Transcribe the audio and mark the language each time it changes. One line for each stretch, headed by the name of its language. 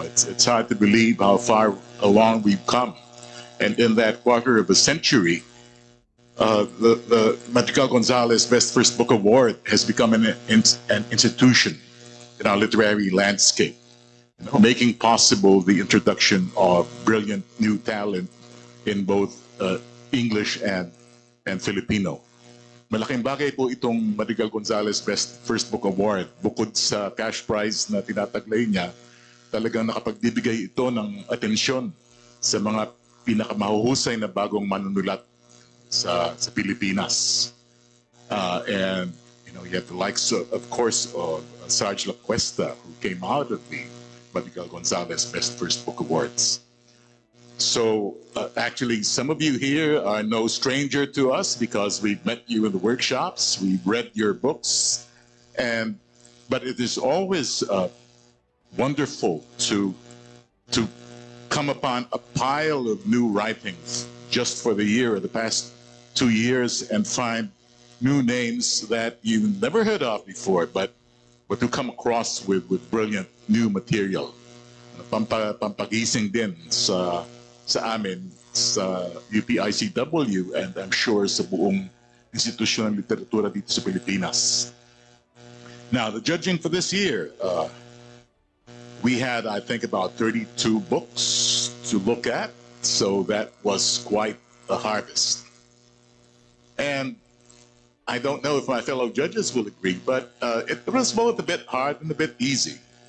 English: It's hard to believe how far along we've come. And in that quarter of a century, the Madrigal-Gonzalez Best First Book Award has become an institution in our literary landscape, making possible the introduction of brilliant new talent in both English and Filipino.
Filipino: Malaking bagay po itong Madrigal-Gonzalez Best First Book Award. Bukod sa cash prize na tinataglay niya, talagang nakapagbibigay ito ng atensyon sa mga pinakamahuhusay na bagong manunulat sa Pilipinas.
English: And you have the likes of course of 𝗍𝗏𝘁𝗶𝘀 who came out of the Madrigal-Gonzalez Best First Book Awards. So actually, some of you here are no stranger to us because we've met you in the workshops, we've read your books, but it is always wonderful to come upon a pile of new writings just for the year or the past 2 years and find new names that you never heard of before, but to come across with brilliant new material.
Filipino: Pampagising din sa amin sa 𝗍𝗶𝘁𝗶𝗹
English: and I'm sure
Filipino: sa buong institusyon ng literatura dito sa Pilipinas.
English: Now, the judging for this year, we had, I think, about 32 books to look at, so that was quite a harvest. And I don't know if my fellow judges will agree, but it was both a bit hard and a bit easy.